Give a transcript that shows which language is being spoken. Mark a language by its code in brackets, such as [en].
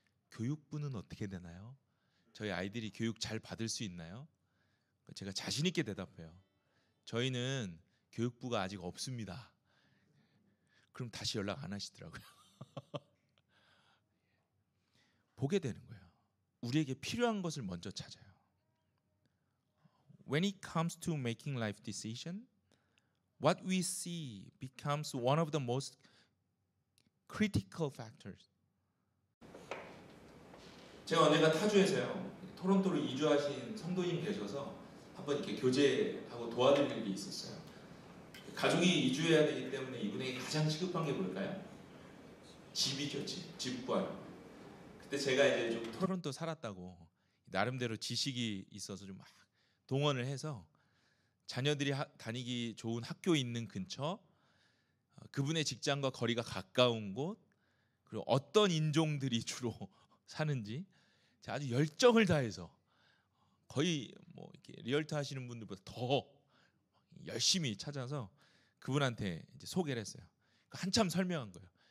[ko] 교육부는 어떻게 되나요? 저희 아이들이 교육 잘 받을 수 있나요? 제가 자신 있게 대답해요. 저희는 교육부가 아직 없습니다. 그럼 다시 연락 안 하시더라고요. 보게 되는 거예요. 우리에게 필요한 것을 먼저 찾아요. [en] When it comes to making life decision, what we see becomes one of the most critical factors. [ko] 제가 언젠가 타주에서요, 토론토로 이주하신 성도님 계셔서 한번 이렇게 교제하고 도와드릴 일이 있었어요. 가족이 이주해야 되기 때문에 이분에게 가장 시급한 게 뭘까요? 집이죠, 집 구하는. 그때 제가 이제 좀 토론토 살았다고 나름대로 지식이 있어서 좀 막 동원을 해서 자녀들이 다니기 좋은 학교 있는 근처, 그분의 직장과 거리가 가까운 곳, 그리고 어떤 인종들이 주로 사는지 제가 아주 열정을 다해서 거의 뭐 이렇게 리얼터 하시는 분들보다 더 열심히 찾아서 그분한테 이제 소개를 했어요. 한참 설명한 거예요.